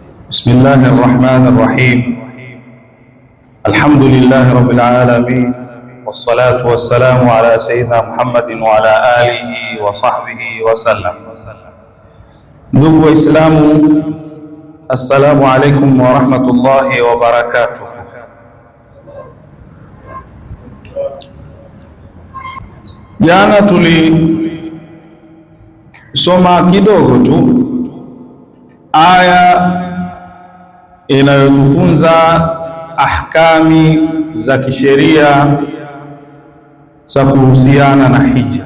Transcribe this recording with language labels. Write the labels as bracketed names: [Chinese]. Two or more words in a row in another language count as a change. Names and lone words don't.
[Arabic] بسم الله الرحمن الرحيم. الحمد لله رب العالمين، والصلاة والسلام على سيدنا محمد وعلى آله وصحبه وسلم. [Swahili] Ndugu Waislamu, [Arabic] السلام عليكم ورحمة الله وبركاته. [Swahili] Jana tulisoma kidogo tu aya inayotufunza ahkami za kisheria za kuhusiana na hija.